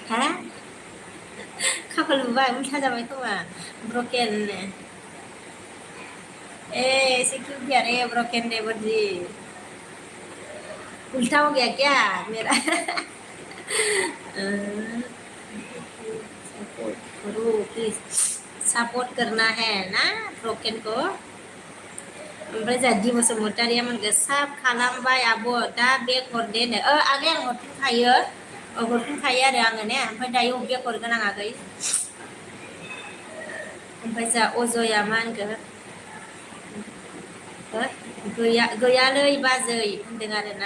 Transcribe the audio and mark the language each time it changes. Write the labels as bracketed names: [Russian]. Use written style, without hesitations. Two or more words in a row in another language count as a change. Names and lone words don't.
[Bodo] खाफाल बुबाय उल्था जाबाय खोमा ब्रकेन [Hindi] ऐसे क्यों किया रे ब्रोकन देवर जी? उल्टा हो गया क्या मेरा? सपोर्ट करो प्लीज सपोर्ट करना है ना ब्रोकन को। [Bodo] ओमफ्राय जोंहा दि बसुमतारिया मोनगो साब खालामबाय आब' दा बेग हरदे नो। आगै आं हरफिनखायो आरो आङो ने। ओमफ्राय दायो बेग हरगोन आं आगै। ओमफ्राय जोंहा अजया मा होनगोन गैयालै बाजै होनदों आरोना।